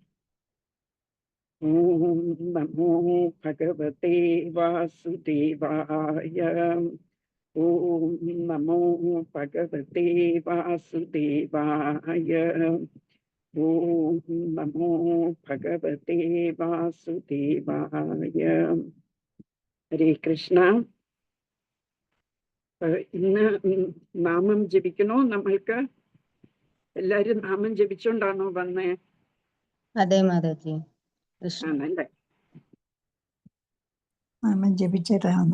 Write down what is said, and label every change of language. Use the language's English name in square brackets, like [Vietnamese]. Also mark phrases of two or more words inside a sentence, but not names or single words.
[Sanskrit] ॐ नमो भगवते वासुदेवाय। ॐ नमो भगवते वासुदेवाय। ॐ नमो भगवते वासुदेवाय। [Malayalam] ഹരേ കൃഷ്ണ. ഇന്ന് നാമം ജപിക്കണോ? നമ്മൾക്ക് എല്ലാരും നാമം ജപിച്ചോണ്ടാണോ വന്നേ? അതെ മാതാജി. ആണല്ലേ? നാമം ജപിച്ചിട്ടാണ്.